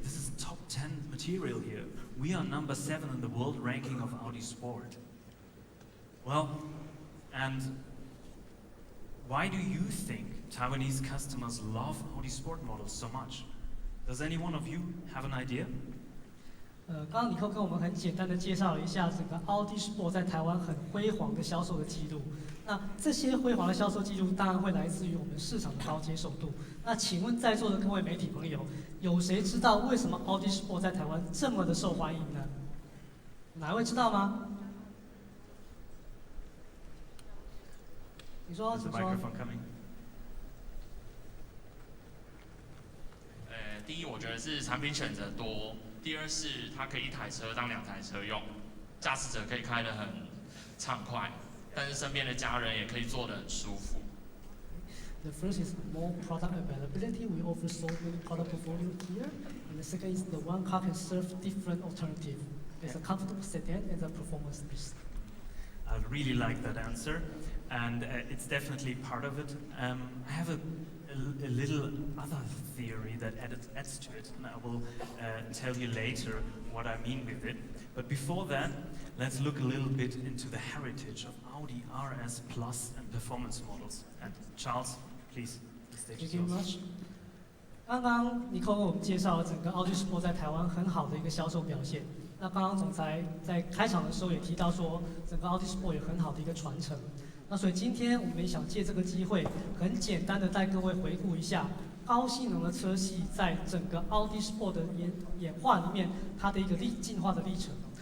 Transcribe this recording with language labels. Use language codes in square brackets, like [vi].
[en] This is top 10 material here. We are number 7 in the world ranking of Audi Sport. Well, and why do you think Taiwanese customers love Audi Sport models so much? Does any one of you have an idea? [zh] 刚刚尼克跟我们很简单的介绍了一下整个 Audi Sport 在台湾很辉煌的销售的记录。那这些辉煌的销售记录当然会来自于我们市场的高接受度。那请问在座的各位媒体朋友，有谁知道为什么 Audi Sport 在台湾这么的受欢迎呢？哪位知道吗？你说，请说。第一，我觉得是产品选择多；第二是它可以1台车当2台车用，驾驶者可以开得很畅快，但是身边的家人也可以坐得很舒服。 [en] The first is more product availability. We offer so many product portfolio here. And the second is the one car can serve different alternatives. There's a comfortable sedan and a performance piece. I really like that answer, and it's definitely part of it. I have a little other theory that adds to it, and I will tell you later what I mean with it. But before that, let's look a little bit into the heritage of Audi RS Plus and performance models. And Charles, please, the stage is yours. Thank you much. [zh] 刚刚尼克为我们介绍了整个 Audi Sport 在台湾很好的一个销售表现。那刚刚总裁在开场的时候也提到说，整个 Audi Sport 有很好的一个传承。那所以今天我们也想借这个机会，很简单的带各位回顾一下高性能的车系在整个 Audi Sport 的演化里面，它的一个进化的历程。